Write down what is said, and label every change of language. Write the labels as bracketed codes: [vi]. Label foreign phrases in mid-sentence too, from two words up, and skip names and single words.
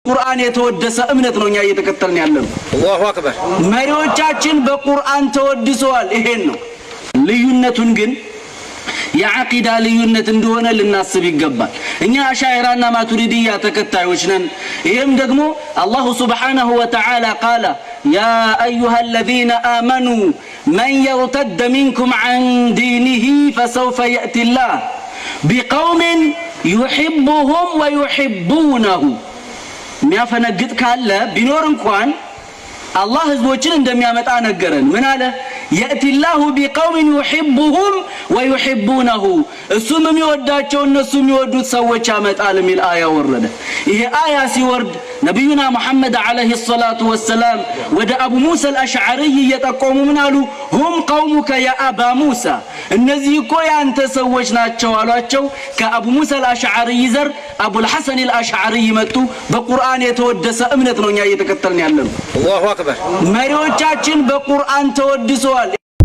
[am] ቁርአን የተወደሰ እምነት ነውኛ እየተከተልን ያለነው [ar] الله أكبر [am] መሪዎቻችን በቁርአን ተወድሰዋል ይሄን ነው ልዩነቱን ግን የዓቂዳ ልዩነት እንደሆነ ልናስብ ይገባል እኛ አሻዒራና ማቱሪዲያ ተከታዮች ነን ይሄም ደግሞ አላህ [ar] سبحانه وتعالى قال يا ايها الذين امنوا من يرتد منكم عن دينه فسوف ياتي الله بقوم يحبهم ويحبونه [am] ሚያፈነግጥ ካለ ቢኖር እንኳን አላህ ህዝቦችን እንደሚያመጣ ነገረን ምን አለ [ar] ياتي الله بقوم يحبهم ويحبونه [am] እሱም የሚወዳቸው እነሱም የሚወዱት ሰዎች ያመጣል ሚል አያ ወረደ ይሄ አያ ሲወርድ ነብዩና መሐመድ [ar] عليه الصلاة والسلام [am] ወደ አቡ ሙሳ አልአሽዓሪ እየጠቆሙ ምን አሉ [ar] هم قومك يا ابا موسى [am] እነዚህ እኮ ያንተ ሰዎች ናቸው አሏቸው ከአቡ ሙሳ አልአሽዓሪ ዘር አቡ الحسن الاشعري መጡ በቁርአን የተወደሰ እምነት ነውኛ እየተከተልን ያለነው [ar] الله أكبر [am] መሪዎቻችን በቁርአን ተወድሰዋል